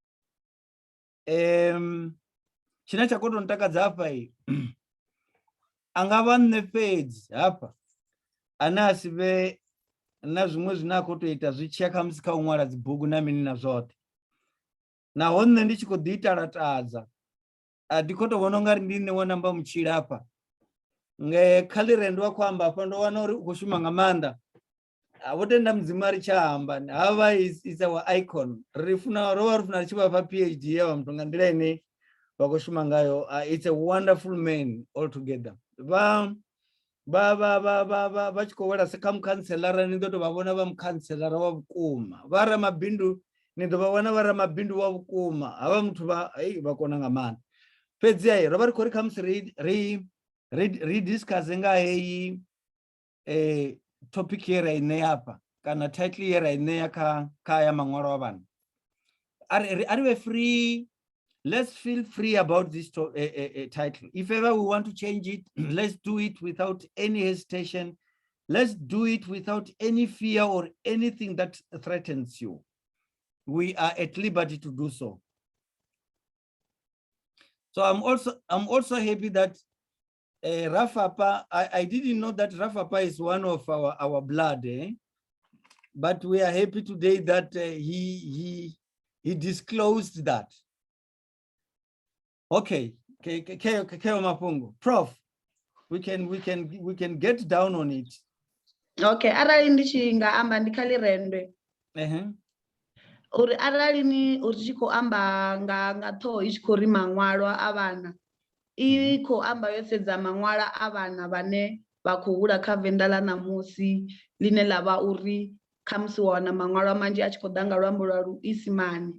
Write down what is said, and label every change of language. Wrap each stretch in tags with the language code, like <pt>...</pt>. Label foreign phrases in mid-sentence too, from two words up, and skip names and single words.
<ve>Tshine tsha khou tou ntakadza hafha a nga vha nṋe fhedzi hafha ane a si vhe na zwiṅwe zwine a khou tou ita zwi tshiya khamusi kha u ṅwala dzibugu na mini na zwoṱhe. Naho nṋe ndi tshi khou ḓi talatadza a ndi khou tou vhona ungari ndi nṋe wa namba mutshila hafha. Khalirendwe wa khou amba hafha ndo wana uri u khou shuma nga maanḓa. Vho tenda mudzimu ri tsha amba havha</ve> <en>is our icon.</en> <ve>Ri funa ro vha ri funa ri tshi vha fha PhD ya vha muthu nga nḓila ine vha khou shuma ngayo.</ve> <en>It's a wonderful man altogether.</en> <ve>Vha tshi khou wela kha mukhanselara ni ḓo tou vha vhona vha mukhanselara wa vhukuma. Vha ramabindu ni ḓo vha vhona vha ramabindu wa vhukuma. Havha muthu vha kona nga maanḓa. Fhedzi ro vha ri khou ri khamusi ri discuss nga heyi topic ye ra I ṋea hafha kana title ye ra I ṋea kha ya manwalo a vhana.</ve> <en>Are we free? Let's feel free about this title. If ever we want to change it, let's do it without any hesitation. Let's do it without any fear or anything that threatens you. We are at liberty to do so. So I'm also happy that Rafapa, I didn't know that Rafapa is one of our blood, but we are happy today that he disclosed that. Okay, Prof, we can get down on it.</en> <ve>Okay, arali ndi tshi nga amba ndi Khalirendwe. Uri arali ni uri tshi khou amba nga ṱhoho I tshi khou ri manwalo a vhana. I khou amba yo sedza manwala a vhana vhane vha khou hula kha Venḓa ḽa ṋamusi line ḽa vha uri khamusi wa wana manwalo manzhi a tshi khou ḓa nga luambo lwa luisimane.</ve>